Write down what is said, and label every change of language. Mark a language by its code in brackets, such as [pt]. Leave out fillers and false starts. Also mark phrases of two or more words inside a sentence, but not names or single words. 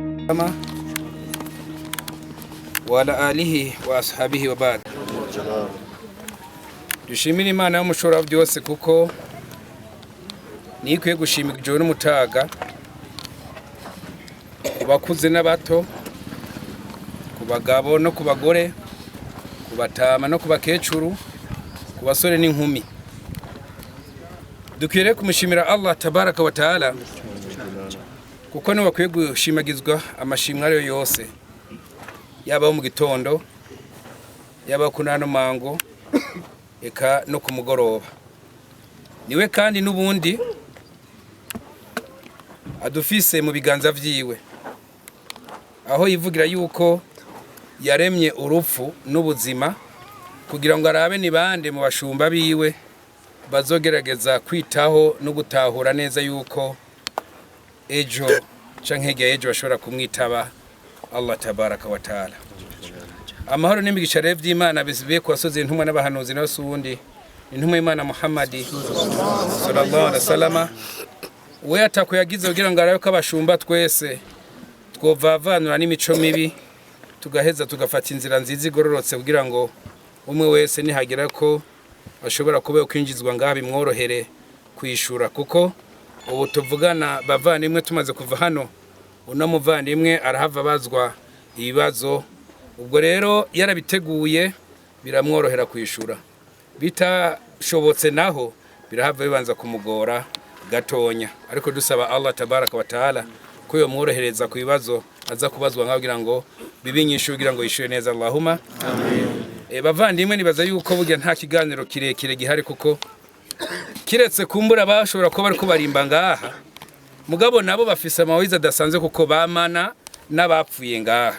[ar] وعلى آله وأصحابه وبعد. [rn] dushimira Imana y'umushora byose kuko nikwiye gushimira ijoro n'umutaga kubakuze n'abato kubagabo no kubagore kubatama no kubakecuru kubasore n'inkumi. Dukwiriye kumushimira [ar] الله تبارك وتعالى [rn] kuko ni wakwiye gushimagizwa amashimwe ariyo yose, yaba mu gitondo yaba kunano mango eka no kumugoroba. Niwe kandi nubundi adufise mu biganza vyiwe, aho yivugira yuko yaremye urupfu n'ubuzima kugira ngo arabe ni bande mu bashumba biwe bazogerageza kwitaho no gutahura neza yuko ejo canke ejo bashobora kumwitaba [ar] الله تبارك وتعالى. [rn] Amahoro n'imigisha rero vy'Imana bisibiye ku basozi intumwa n'abahanuzi n'abasundi intumwa y'Imana Muhammadi [ar] صلى الله عليه وسلم, [rn] we atakuyagize kugira ngo arabe ko abashumba twese twovavanura n'imico mibi tugaheza tugafata inzira nziza igororotse kugira ngo umwe wese nihagira ko bashobora kuba kwinjizwa ngaha bimworohere kwishura. Kuko ubu tuvugana bavandimwe tumaze kuva hano uno muvandimwe arahava bazwa ibibazo, ubwo rero yarabiteguye biramworohera kwishura. Bitashobotse naho birahava bibanza kumugora gatonya, ariko dusaba [ar] الله تبارك وتعالى [rn] ko yomworohereza ku bibazo aza kubazwa ngaho kugira ngo bibinyishure kugira ngo yishure neza. [ar] اللهم آمين. [rn] Bavandimwe nibaza yuko burya nta kiganiro kirekire gihari kuko kiretse kumbura bashobora kuba bari kubarimba ngaha, mugabo nabo bafise amawiza adasanzwe kuko bamana n'abapfuye ngaha.